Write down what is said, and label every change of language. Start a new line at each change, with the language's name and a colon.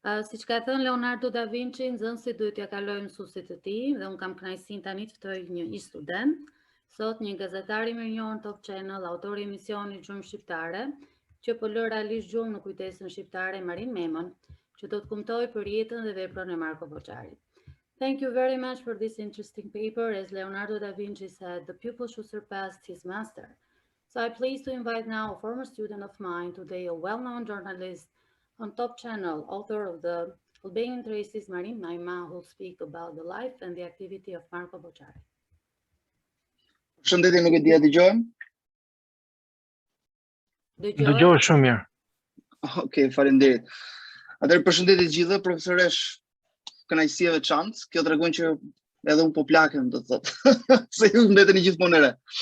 Albanian: Siç ka thënë Leonardo da Vinci, nxënësi duhet ja kalojë mësuesit të tij dhe un kam kënaqësinë tani të ftoj një ish student, sot një gazetar i mirënjohur Top Channel, autori i emisionit Gjumë Shqiptare, që po lë realisht gjumë në kujtesën shqiptare Marin Memën, që do të kumtoj për jetën dhe veprën e Marko Boçarit.
English: Thank you very much for this interesting paper. As Leonardo da Vinci said, the pupil should surpass his master. So I'm pleased to invite now a former student of mine, today a well-known journalist on Top Channel, author of the Albanian Traces, Marin Mema, who will speak about the life and the activity of Marko Boçari.
Albanian: Përshëndetje, nuk e di a dëgjojmë? Dëgjohet shumë mirë. Okej, faleminderit. Atëherë përshëndetje të gjithëve, profesoresh, kënaqësi e veçantë. Kjo tregon që edhe unë po plakem, do të thotë, se ju mbeteni gjithmonë re.